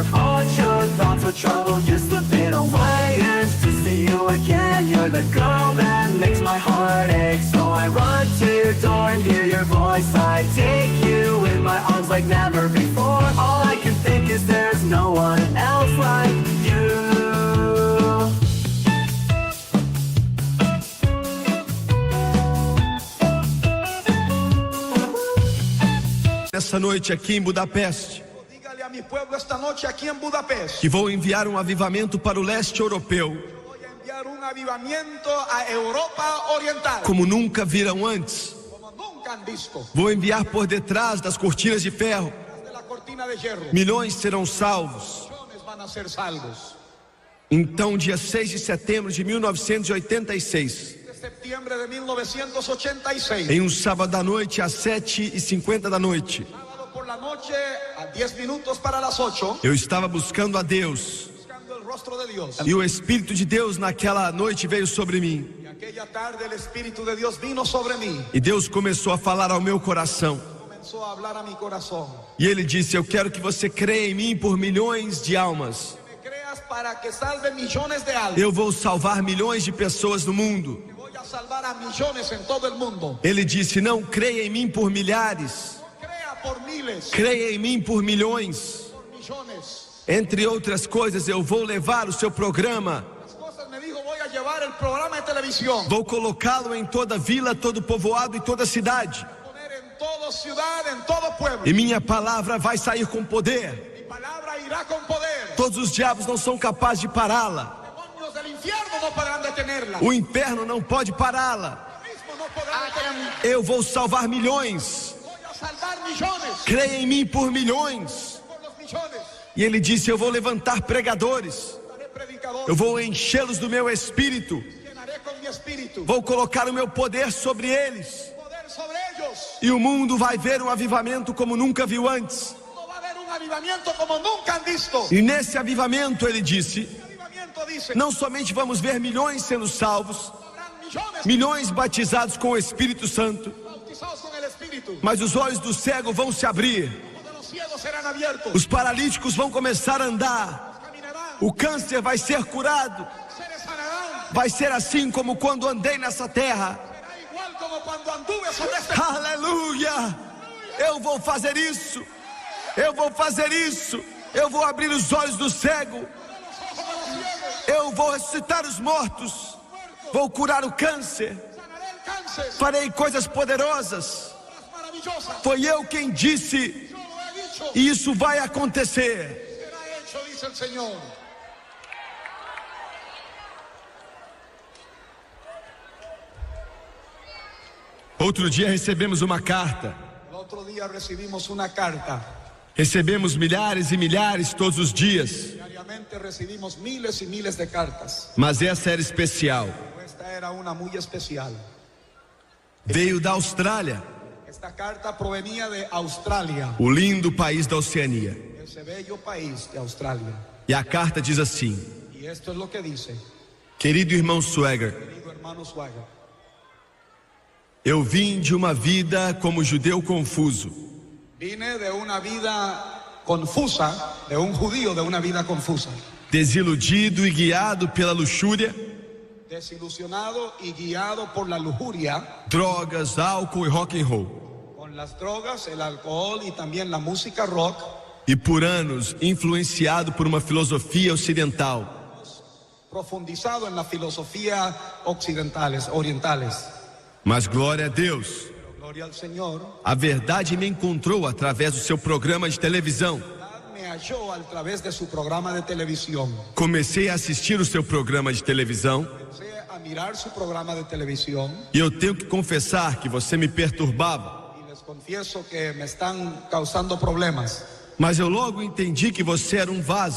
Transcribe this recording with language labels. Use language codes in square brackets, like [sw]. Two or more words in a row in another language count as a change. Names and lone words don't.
[en] All your thoughts of trouble just slipping away. And to see you again, you're the girl that makes my heart ache. So I run to your door and hear your voice. I take you in my arms like never before. All I can think is there's no one else like you. [pt] Essa noite aqui em Budapeste, [es] Dígale a mi pueblo esta noche aquí en Budapest. [pt] que vou enviar um avivamento para o leste europeu, [es] Voy a enviar un avivamiento a Europa Oriental. [pt] como nunca viram antes. [es] Como nunca han visto. [pt] Vou enviar por detrás das cortinas de ferro. [es] De la cortina de hierro. [pt] Milhões serão salvos. [es] Millones van a ser salvos. [pt] Então, dia 6 de setembro de 1986, [es] De septiembre de 1986. [pt] em um sábado à noite, às 7h50 da noite, [es] Sábado por la noche, a 10 minutos para las 8, [pt] eu estava buscando a Deus. [es] buscando el rostro de Dios. [pt] E o Espírito de Deus naquela noite veio sobre mim. [es] Y aquella tarde el Espíritu de Dios vino sobre mí. [pt] E Deus começou a falar ao meu coração. [es] Comenzó a hablar a mi corazón. [pt] E Ele disse: eu quero que você creia em mim por milhões de almas. [es] Me creas para que salve millones de almas. [pt] Eu vou salvar milhões de pessoas no mundo. [es] Voy a salvar a millones en todo el mundo. [pt] Ele disse: não creia em mim por milhares, [es] Crea por miles, [pt] creia em mim por milhões. [es] por millones. [pt] Entre outras coisas, eu vou levar o seu programa, [es] Las cosas me dijo, voy a llevar el programa de televisión. [pt] vou colocá-lo em toda vila, todo povoado e toda cidade. [es] Poner en toda ciudad, en todo pueblo. [pt] E minha palavra vai sair com poder. [es] Mi palabra irá con poder. [pt] Todos os diabos não são capazes de pará-la. [es] Demonios del infierno no podrán detenerla. [pt] O inferno não pode pará-la. [es] Mismo no podrán detenerla. [pt] Eu vou salvar milhões. [es] Voy a salvar millones. [pt] Creia em mim por milhões. [es] Por los millones. [pt] E ele disse: eu vou levantar pregadores. [es] Daré predicadores. [pt] Eu vou enchê-los do meu espírito. [es] Llenaré con mi espíritu. [pt] Vou colocar o meu poder sobre eles. [es] Poder sobre ellos. [pt] E o mundo vai ver um avivamento como nunca viu antes. [es] No va a haber un avivamiento como nunca han visto. [pt] E nesse avivamento, ele disse, [es] El avivamiento dice, [pt] não somente vamos ver milhões sendo salvos, [es] habrán millones [pt] milhões batizados com o Espírito Santo, [es] bautizados con el espíritu. [pt] mas os olhos do cego vão se abrir, [es] Cuando los cielos serán abiertos. [pt] os paralíticos vão começar a andar, [es] Caminarán. [pt] o câncer vai ser curado. [es] Seres sanarán. [pt] Vai ser assim como quando andei nessa terra. [es] Será igual como cuando anduve sobre este. [pt] Aleluia! Eu vou fazer isso. Eu vou fazer isso. Eu vou abrir os olhos do cego. Eu vou ressuscitar os mortos. Vou curar o câncer. [es] Sanaré el cáncer. [pt] Farei coisas poderosas. [es] Cosas maravillosas. [pt] Foi eu quem disse, [es] Yo lo he dicho. [pt] e isso vai acontecer. [es] Será hecho, dice el Señor. [pt] Outro dia recebemos uma carta. [es] El otro día recibimos una carta. [pt] Recebemos milhares e milhares todos os dias. [es] Diariamente recibimos miles y miles de cartas. [pt] Mas essa era especial. [es] Pero esta era una muy especial. [pt] Veio da Austrália, [es] Esta carta provenía de Australia, [pt] o lindo país da Oceania. [es] ese bello país de Australia. [pt] E a carta diz assim: [es] Y esto es lo que dice, [pt] querido irmão Swagger, [es] querido hermano Swagger. [pt] eu vim de uma vida como judeu confuso. [es] Vine de una vida confusa, de un judío de una vida confusa. [pt] Desiludido e guiado pela luxúria, [es] Desilusionado y guiado por la lujuria, [pt] drogas, álcool e [en] rock and roll. [es] con las drogas, el alcohol y también la música rock. [pt] E por anos influenciado por uma filosofia ocidental. [es] Profundizado en la filosofía occidentales, orientales. [pt] Mas glória a Deus, [es] Gloria al Señor. [pt] a verdade me encontrou através do seu programa de televisão. [es] Me halló a través de su programa de televisión. [pt] Comecei a assistir o seu programa de televisão [es] Comencé a mirar su programa de televisión [pt] e eu tenho que confessar que você me perturbava. [es] y les confieso que me están causando problemas. [pt] Mas eu logo entendi que você era um vaso